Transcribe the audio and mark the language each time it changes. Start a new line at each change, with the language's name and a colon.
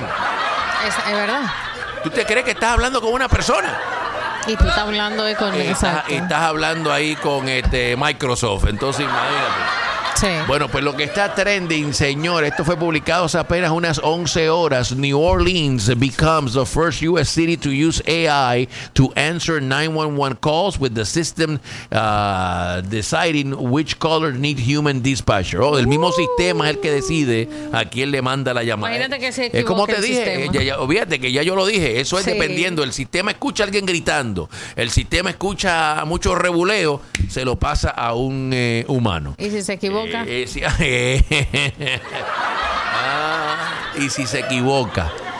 Spanish: Es verdad. ¿Tú te crees que estás hablando con una persona? Y tú estás hablando con Estás hablando ahí con Microsoft. Entonces, imagínate. Sí. Bueno, pues lo que está trending, señor, esto fue publicado hace apenas unas 11 horas.
English: New Orleans becomes the first U.S. city to use AI to answer 911 calls, with the system deciding which caller need human dispatcher.
Spanish: Oh, el mismo sistema es el que decide a quién le manda la llamada. Imagínate que se es como te dije, sistema. Ya, olvídate que ya yo lo dije, eso es dependiendo. El sistema escucha a alguien gritando, el sistema escucha mucho rebuleo, se lo pasa a un humano. ¿Y si se equivoca? ¿Y si se equivoca?